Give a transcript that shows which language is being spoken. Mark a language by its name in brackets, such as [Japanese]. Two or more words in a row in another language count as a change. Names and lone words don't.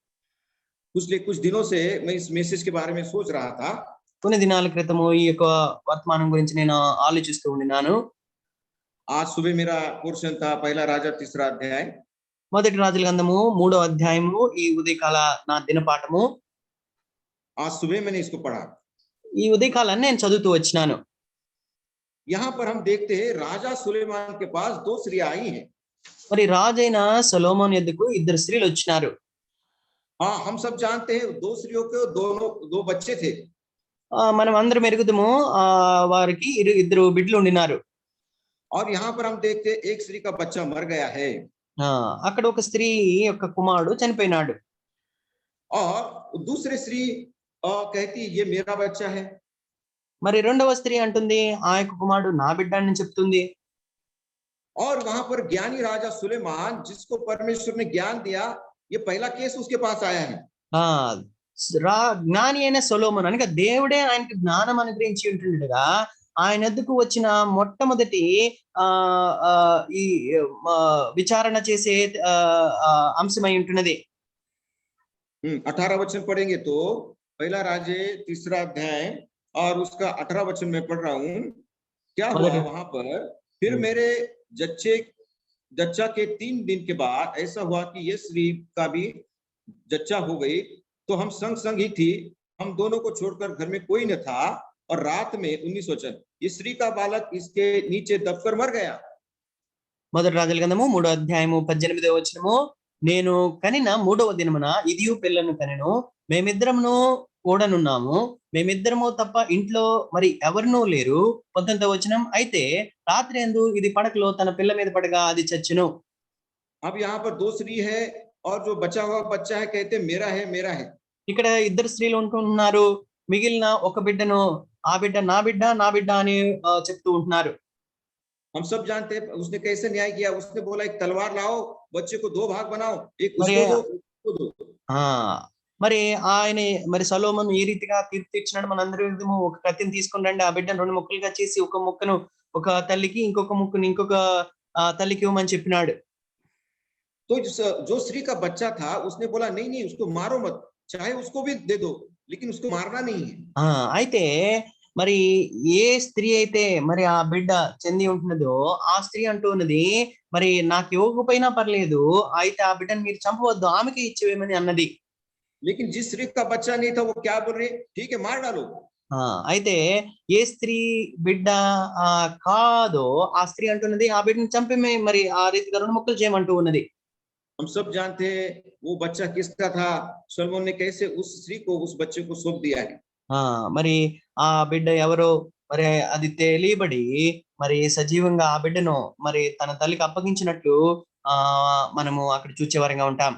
[Hindi] कुछ दिनों से मैं इस मैसेज के बारे में सोच रहा था। [Telugu] కొన్ని దినాల క్రితము ఈ యొక్క వర్తమానం గురించి నేను ఆలోచిస్తూ ఉన్నాను. [Hindi] आज सुबह मेरा पोर्शन था पहला राजा 3रा अध्याय, [Telugu] మొదటి రాజుల గ్రంథము 3వ అధ్యాయము ఈ ఉదయకాల నా దినపాఠము. [Hindi] आज सुबह मैंने इसको पढ़ा। [Telugu] ఈ ఉదయకాలాన్ని నేను చదువుతూ వచ్చినాను. [Hindi] यहाँ पर हम देखते हैं राजा सुलेमान के पास 2 स्त्रियां आई हैं। [Telugu] మరి రాజైన సొలొమోను యొద్దకు 2 స్త్రీలు వచ్చినారు. [Hindi] हाँ, हम सब जानते हैं 2 स्त्रियों के 2 बच्चे थे। [Telugu] మనం అందరం ఎరుగుదము వారికి 2 బిడ్డలు ఉండినారు. [Hindi] और यहाँ पर हम देखते हैं एक स्त्री का बच्चा मर गया है। [Telugu] అక్కడ ఒక స్త్రీ యొక్క కుమారుడు చనిపోయినాడు. [Hindi] और दूसरी स्त्री कहती ये मेरा बच्चा है। [Telugu] మరి రెండవ స్త్రీ అంటుంది ఆ యొక్క కుమారుడు నా బిడ్డ అని చెప్తుంది. [Hindi] और वहां पर ज्ञानी राजा सुलेमान जिसको परमेश्वर ने ज्ञान दिया, ये पहला केस उसके पास आया है। [Telugu] ఆ జ్ఞాని అయిన సొలొమోను అనగా దేవుడే ఆయనకి జ్ఞానం అనుగ్రహించి ఉంటుండగా ఆయన ఎద్దుకు వచ్చిన మొట్టమొదటి ఆ ఆ, ఈ విచారణ చేసే అంశమై ఉంటున్నది. [Hindi] 18 वचन पढ़ेंगे तो पहला राजे 3 अध्याय और उसका 18 वचन में पढ़ रहा हूं। क्या हुआ [Telugu] మొదటి- [Hindi] वहां पर, फिर मेरे जच्चा के 3 दिन के बाद ऐसा हुआ कि ये स्त्री का भी जच्चा हो गई, तो हम संग संग ही थी, हम दोनों को छोड़कर घर में कोई न था, और रात में 19 वचन, इस स्त्री का बालक इसके नीचे दबकर मर गया। [Telugu] మొదటి రాజుల గ్రంథము 3వ అధ్యాయము 18వ వచనము, నేను కనిన 3వ దినమున ఇదియు పిల్లను కనెను, మేమిద్దరమును కూడనున్నాము, మేమిద్దరము తప్ప ఇంట్లో మరి ఎవరినూ లేరు. 19వ వచనం, అయితే రాత్రి యందు ఇది పడకలో తన పిల్ల మీద పడగా అది చచ్చెను. [Hindi] अब यहाँ पर 2 स्त्री है और जो बचा हुआ बच्चा है कहते मेरा है मेरा है। [Telugu] ఇక్కడ ఇద్దరు స్త్రీలు ఉంటున్నారు, మిగిలిన ఒక బిడ్డను ఆ బిడ్డ నా బిడ్డ నా బిడ్డ అని చెప్తూ ఉంటున్నారు. [Hindi] हम सब जानते हैं उसने कैसे न्याय किया। उसने बोला एक तलवार लाओ, बच्चे को 2 भाग बनाओ, एक [Telugu] మరి [Hindi] उसको दो उसको दो। [Telugu] ఆ మరి ఆయన మరి సొలొమోను ఈ రీతిగా తీర్పు తీర్చినాడు. మనందరి విధము ఒక కత్తిని తీసుకుని రండి, ఆ బిడ్డను 2 ముక్కలుగా చేసి ఒక ముక్కను ఒక తల్లికి ఇంకొక ముక్కను ఇంకొక తల్లికి ఇవ్వమని చెప్పినాడు. [Hindi] तो जो स्त्री का बच्चा था उसने बोला नहीं नहीं उसको मारो मत, चाहे उसको भी दे दो, लेकिन उसको मारना नहीं है। [Telugu] అయితే మరి ఏ స్త్రీ అయితే మరి ఆ బిడ్డ చెంది ఉంటున్నదో ఆ స్త్రీ అంటూ ఉన్నది, మరి నాకు ఇవ్వకపోయినా పర్లేదు, అయితే ఆ బిడ్డను మీరు చంపవద్దు, ఆమెకి ఇచ్చేవేమని అన్నది. [Hindi] लेकिन जिस स्त्री का बच्चा नहीं था वो क्या बोल रही, ठीक है मार डालो। [Telugu] అయితే ఏ స్త్రీ బిడ్డ కాదో ఆ స్త్రీ అంటున్నది ఆ బిడ్డను చంపమే, మరి ఆ రీతిగా 2 ముక్కలు చేయమంటూ ఉన్నది. [Hindi] हम सब जानते हैं वो बच्चा किसका था, सलोमोन ने कैसे उस स्त्री को उस बच्चे को सौंप दिया है। [Telugu] మరి ఆ బిడ్డ ఎవరో మరి అది తెలియబడి మరి సజీవంగా ఆ బిడ్డను మరి తన తల్లికి అప్పగించినట్లు మనము అక్కడ చూచేవారంగా ఉంటాం.